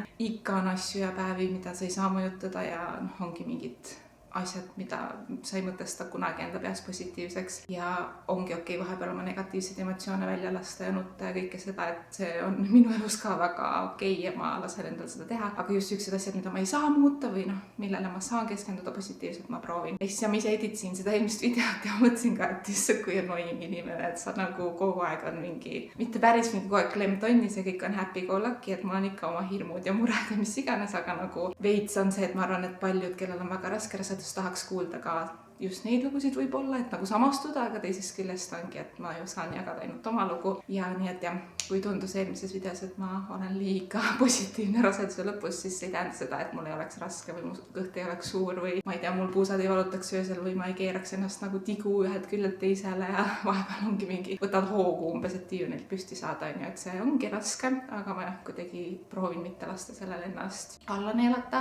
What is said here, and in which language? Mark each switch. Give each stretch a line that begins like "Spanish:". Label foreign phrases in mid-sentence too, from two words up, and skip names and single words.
Estonian: Ikka on asju ja päevi, mida sa ei saa mõjutada ja ongi mingid asjad, mida sa ei mõtesta kunagi enda peas positiivseks ja ongi okei vahepeal oma negatiivseid emotsioone välja lasta ja nutta ja kõike seda, et see on minu elus ka väga okei ja ma lasen endal seda teha, aga just üksid asjad, mida ma ei saa muuta või millele ma saan keskenduda positiivselt, ma proovin. Ja siis ma ise editsin seda eelmist videot ja mõtlesin ka, et issand, kui annoying inimene, et sa nagu kogu aeg on mingi, mitte päris mingi kogu aeg klemtonnis ja kõik on
English: happy go lucky,
Estonian: et mul on ikka oma hirmud ja mured ja mis iganes, aga nagu veits on see, et ma arvan, et paljud, kellel on väga raske tahaks kuulda ka just neid lugusid võib-olla, et nagu samastuda, aga teisest küljest ongi, et ma ju saan jagada ainult oma lugu ja nii, et jah, kui tundus eelmises videos, et ma olen liiga positiivne raseduse lõpus, siis ei tähenda seda, et mul ei oleks raske või mu kõht ei oleks suur või ma ei tea, mul puusad ei valutaks öösel või ma ei keeraks ennast nagu tigu ühelt küljelt teisele ja vahepeal ongi mingi, võtad hoogu umbes, et diivanilt püsti saada, on ju, et see ongi raske, aga ma jah, kuidagi proovin mitte lasta sellele ennast alla neelata.